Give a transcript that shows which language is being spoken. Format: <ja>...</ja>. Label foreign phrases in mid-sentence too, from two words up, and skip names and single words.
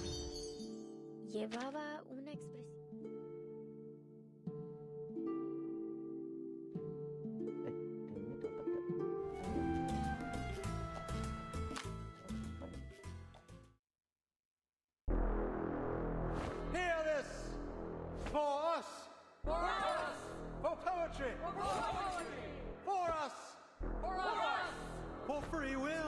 <es>Llevaba una expresión.</es> <id>Ini dapat gak?</id> <en>Hear this! For us! For us! For poetry! For poetry! For us! For us! For free will!</en>